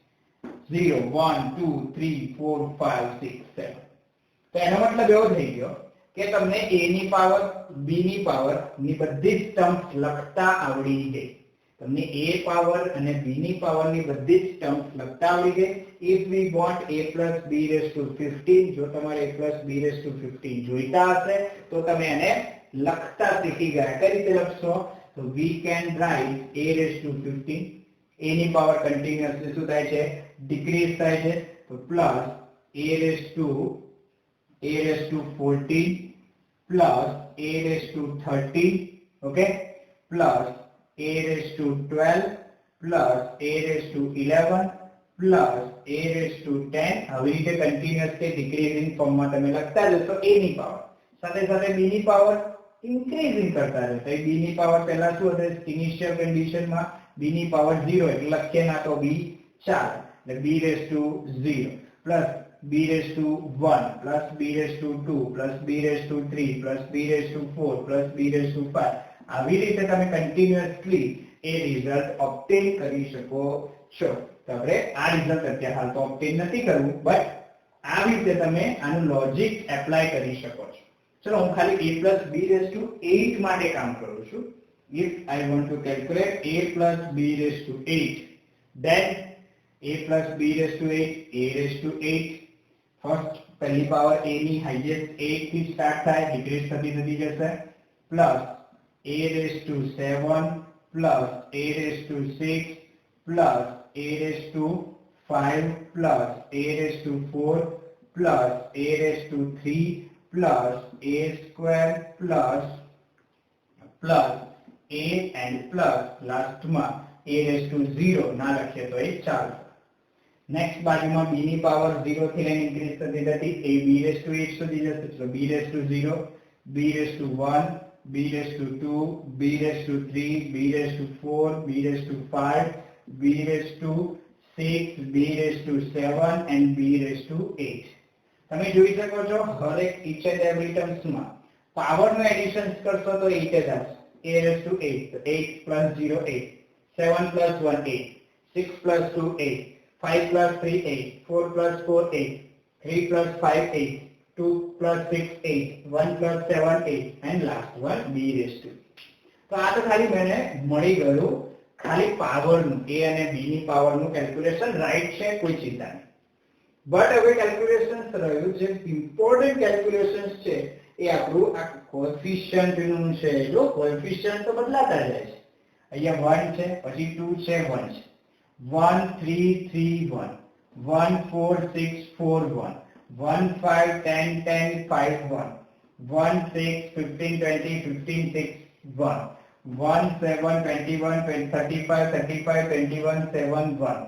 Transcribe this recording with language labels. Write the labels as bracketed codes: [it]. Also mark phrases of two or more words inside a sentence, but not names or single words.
[gu] 0, 1, 2, 3, 4, 5, 6, 7. તો એનો મતલબ એવો થઈ ગયો કે તમને a ની પાવર b ની પાવર ની બધી જ ટર્મ્સ લખતા આવડી ગઈ. તમને a પાવર અને b ની પાવર ની બધી જ ટર્મ્સ લખતા આવડી ગઈ. [en] if we want a plus b raised to [gu] 15 જો તમારે [en] a plus b raised to [gu] 15 જોઈતા હશે તો તમે એને લખતા શીખી ગયા. કઈ રીતે લખશો? તો [en] we can write a raised to [gu] 15 a ની [en] power continuously [gu] શું થાય છે? ડિક્રીઝ થાય છે. [en] તો પ્લસ a raised to 14 plus a raised to 13 okay plus a raised to 12 plus a raised to 11 plus a raised to 10. [gu] આવી રીતે [en] continuously decreasing form [gu] તમે લખતા જશો a ની પાવર સાથે સાથે b ની પાવર ઇન્ક્રીઝિંગ કરતા રહે. તો b ની પાવર પહેલા શું હશે? [en] initial condition [gu] b ની પાવર 0 એટલે લખીએ ના તો b 4 એટલે [en] b raise to 0 plus b raise to 1 plus b raise to 2 plus b raise to 3 plus b raise to 4 plus b raise to 5. [gu] આવી રીતે તમે કન્ટિન્યુઅસલી એ [en] result obtain [gu] કરી શકો છો. તો આપણે આ રિઝલ્ટ અત્યારે હાલ તો ઓબ્ટેન નથી કરવું, બટ આવી રીતે તમે આનું [en] logic apply [gu] કરી શકો છો. ચલો હું ખાલી [en] a plus b raised to [gu] 8 માટે કામ કરું છું. [en] If I want to calculate a plus b raised to 8, then a plus b raised to 8, a raised to 8. First [gu] પહેલી પાવર a ની હાઈએસ્ટ 8 થી સ્ટાર્ટ થાય, ડિક્રીઝ થતી જશે, [en] પ્લસ a raised to 7 plus a raised to 6 plus a raised to 5 plus a raised to 4 plus a raised to 3 plus a square plus a and plus last માં a raised to 0 [gu] ના લખીએ તો એ ચાલશે. નેક્સ્ટ બાજુમાં b ની પાવર 0 થી લઈને ઇન્ક્રીઝ થતી જતી, [en] a b raised to 8 સુધી જશે. તો b raised to 0, b raised to 1, b raised to 2, b raised to 3, b raised to 4, b raised to 5, b raised to 6, b raised to 7 and b raised to 8. [gu] તમે જોઈ શકો છો હરેક [en] each and every terms [gu] માં પાવરનું એડિશન કરશો તો 8 જ આવશે. [en] a raised to 8, તો 8 plus 0 8, 7 plus 1 8, 6 plus 2 8, 5 plus 3 8, 4 plus 4 8, 3 plus 5 8, 2 plus 6 8, 1 plus 7 8 and last one b raised to. [gu] તો આ તો ખાલી મને મળી ગયું ખાલી પાવરનું, a અને b ની પાવરનું [en] calculation right [gu] છે, કોઈ ચિંતા નહીં. બટ હવે કેલ્ક્યુલેશન્સ રહ્યું જે [en] important calculations [gu] છે એ આપણું આ કોએફિશિયન્ટ નું છે. જો કોએફિશિયન્ટ તો બદલાતા જાય છે. અહીંયા 1 છે, પછી 2 છે, 1 છે, 1 3 3 1, 1 4 6 4 1, 1 5 10 10 5 1, 1 6 15 20 15 6 1, 1 7 21 35 35 21 7 1.